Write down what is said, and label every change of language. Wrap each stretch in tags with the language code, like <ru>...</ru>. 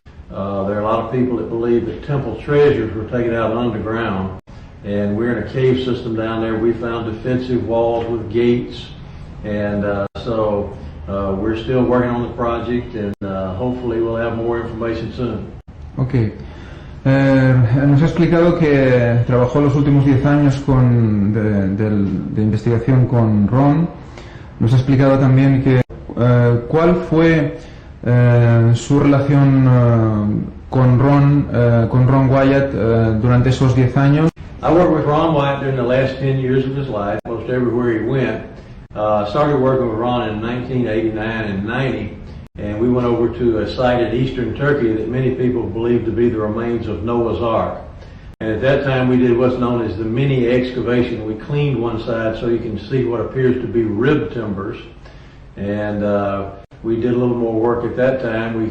<en>There are a lot of people that believe that temple treasures were taken out underground, and we're in a cave system down there. We found defensive walls with gates, and so we're still working on the project, and hopefully we'll have more information soon. Okay.</en> <es>Nos ha explicado que trabajó los últimos 10 años de investigación con Ron. Nos ha explicado también que cuál fue su relación con Ron Wyatt durante esos 10 años.</es> <en>I worked with Ron Wyatt during the last 10 years of his life, most everywhere he went. Started working with Ron in 1989 and 90, and we went over to a site in eastern Turkey that many people believe to be the remains of Noah's Ark. And at that time we did what's known as the mini excavation. We cleaned one side so you can see what appears to be rib timbers, and we did a little more work at that time.</en>